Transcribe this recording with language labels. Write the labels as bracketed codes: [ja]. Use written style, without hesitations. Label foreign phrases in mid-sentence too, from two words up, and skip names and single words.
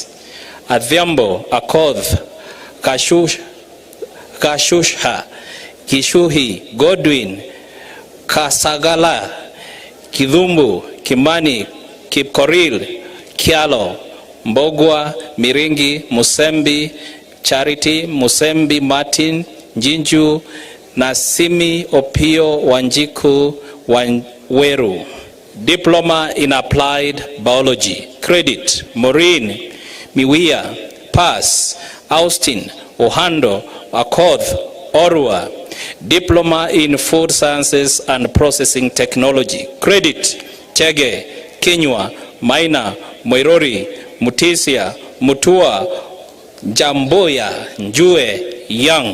[en] Adhiambo, Akoth, Kashusha, Kishuhi, Godwin, Kasagala, Kidhumbu, Kimani, Kipkoril, Kialo, Mbogwa, Miringi, Musembi, Charity, Musembi, Martin, Jinju, Nasimi, Opio, Wanjiku, Wanweru. Diploma in Applied Biology. Credit: Maureen, Miwia. Pass: Austin, Ohando, Akoth, Orua. Diploma in Food Sciences and Processing Technology. Credit: Chege, Kinywa, Maina, Moirori, Mutisia, Mutua, Jamboya, Njue, Young.